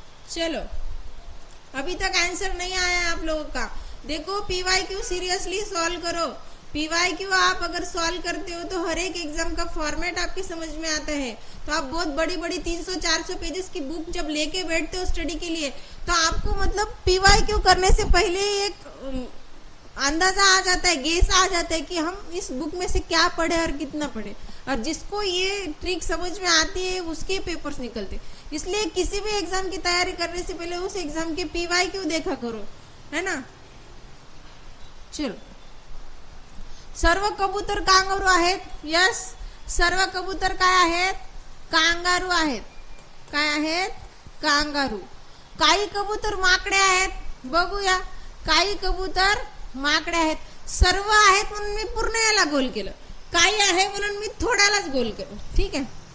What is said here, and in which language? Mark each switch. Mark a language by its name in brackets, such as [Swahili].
[Hindi] चलो, अभी तक आंसर नहीं आया है आप लोगों का. देखो PYQ सीरियसली सॉल्व करो. PYQ आप अगर सॉल्व करते हो तो हर एक एग्जाम का फॉर्मेट आपके समझ में आता है. तो आप बहुत बड़ी बड़ी 300-400 पेजेस की बुक जब लेके बैठते हो स्टडी के लिए, तो आपको मतलब PYQ करने से पहले एक अंदाजा आ जाता है, गेस आ जाता है कि हम इस बुक में से क्या पढ़े और कितना पढ़े. और जिसको ये ट्रिक समझ में आती है उसके पेपर्स निकलते. इसलिए किसी भी एग्जाम की तैयारी करने से पहले उस एग्जाम के PYQ देखा करो, है ना. [Marathi] चलो, सर्व कबूतर कांगारू आहेत. यस, सर्व कबूतर काय आहेत? कांगारू आहेत. काय आहेत? कांगारू. काही कबूतर माकडे आहेत. बघूया, काही कबूतर माकडे आहेत. सर्व आहेत म्हणून मी पूर्ण याला गोल केलं, काही आहे म्हणून मी थोड्यालाच गोल केलं. ठीक आहे.